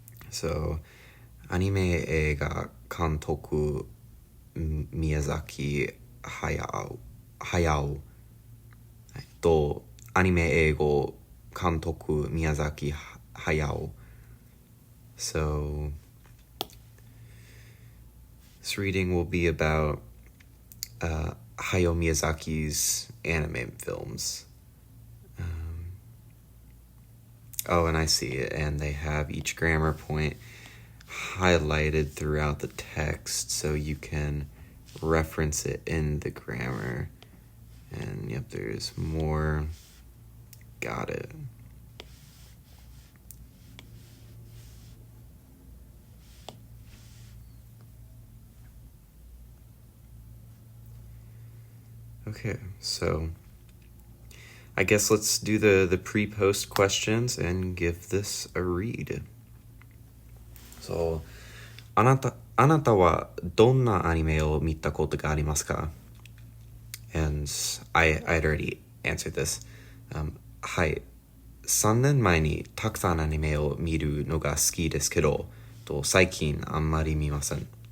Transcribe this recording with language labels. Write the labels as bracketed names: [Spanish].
[Japanese] So, アニメ映画監督宮崎駿とアニメ英語監督宮崎駿. [English] So this reading will be about Hayao Miyazaki's anime films. Oh, and I see it, and they have each grammar point highlighted throughout the text so you can reference it in the grammar. And yep, there's more. Got it. Okay, so I guess let's do the pre-post questions and give this a read. [Japanese] So, あなたはどんなアニメを見たことがありますか? [English] And I'd already answered this. [Japanese] はい。 3年前にたくさんアニメを見るのが好きですけど、最近あんまり見ません.